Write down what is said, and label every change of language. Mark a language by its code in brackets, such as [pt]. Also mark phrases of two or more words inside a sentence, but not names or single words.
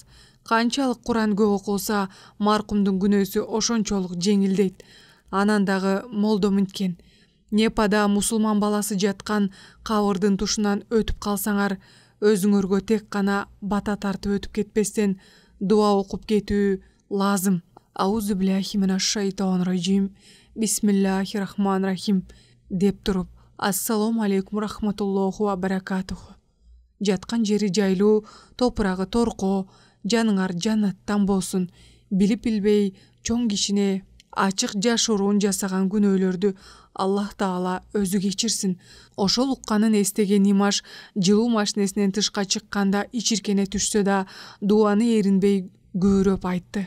[ky] Канчалык Куран көп окулса, маркумдун күнөөсү ошончолук жеңилдейт. Анан дагы молдо мынткен: Непада мусулман баласы жаткан кабырдын тушунан өтүп калсаңар, өзүңөргө тек гана бата тартып өтүп кетпестен дуа окуп кетүү лазым. [ar] أعوذ بالله من الشيطان الرجيم. بسم الله الرحمن الرحيم [ky] деп туруп, [ar] السلام عليكم ورحمة الله وبركاته. [ky] Жаткан жери жайлуу, топурагы торко, жаныңар жаннаттан болсун. Билип билбей чоң кишине ачык жашыруун жасаган күнөөлөрдү Аллах Таала өзү кечирсин. Ошол укканын эстеген Имаш жылуу машинесинен тышка чыкканда ичиркене түшсө да, дуаны эринбей көөрөп айтты.